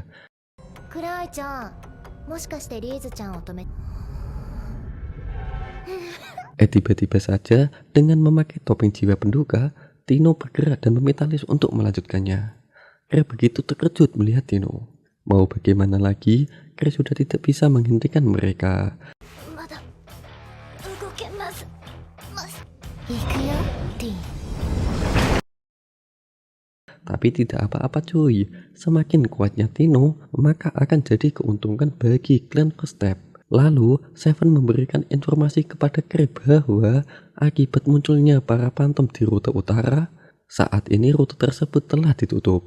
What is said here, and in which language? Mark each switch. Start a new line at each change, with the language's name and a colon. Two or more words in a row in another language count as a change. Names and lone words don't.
Japanese: クライちゃん、もしかしてリーズちゃんを止め。
Indonesian: Tiba-tiba saja dengan memakai topeng jiwa penduka, Tino bergerak dan meminta Liz untuk melanjutkannya. Cray begitu terkejut melihat Tino. Mau bagaimana lagi, Cray sudah tidak bisa menghentikan mereka.
Japanese: まだ動けます。行くよ、ティン。
Indonesian: Tapi tidak apa-apa cuy, semakin kuatnya Tino, maka akan jadi keuntungan bagi klan First Step. Lalu, Seven memberikan informasi kepada Cray bahwa akibat munculnya para Phantom di rute utara, saat ini rute tersebut telah ditutup.